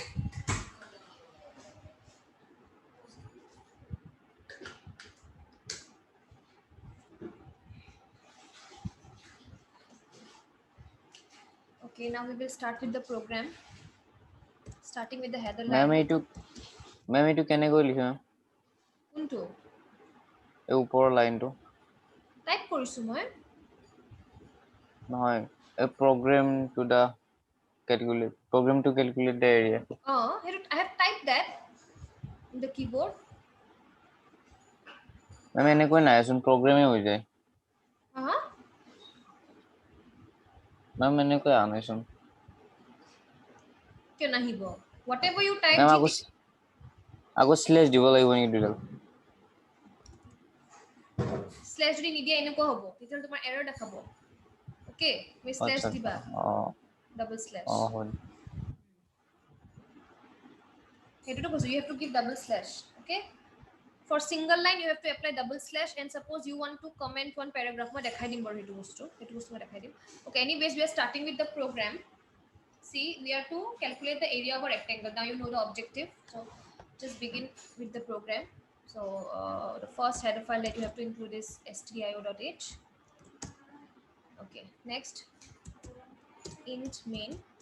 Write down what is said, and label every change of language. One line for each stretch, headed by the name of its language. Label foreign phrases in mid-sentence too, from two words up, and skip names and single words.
English: Okay, now we will start with the program, starting with the header Ma'am, line.
Assamese: এইটো কেনেকৈ লিখা কোনটো এই ওপৰৰ লাইনটো টাইপ কৰিছো মই
English: নহয় a program to calculate the area here I have typed that in the keyboard.
Assamese: মেম এনেকৈ নাইচোন প্ৰগ্ৰামে হৈ যায় Uh-huh. মেম এনেকৈ আনাইচোন কিয় নাহিব
English: whatever you type
Assamese: মেম GT আকৌ স্লেশ দিব লাগিব নেকি দুডাল স্লেশ যদি নিদিয়া এনেকুৱা হ'ব তেতিয়া তোমাৰ এৰৰ দেখাব ওকে তুমি স্লেশ আচ্ছা দিবা অ
English: double slash
Assamese: অ হয় সেইটোতো কৈছো
English: you have to give double slash. Okay, for single line you have to apply double slash, and suppose you want to comment one paragraph
Assamese: মই দেখাই দিম বাৰু সেইটো বস্তু মই দেখাই দিম.
English: Okay, anyways we are starting with the program. See, we are to calculate the area of a rectangle. Now you know the objective, so just begin with the program. So the first header file that you have to include is stdio.h. Okay, next int main.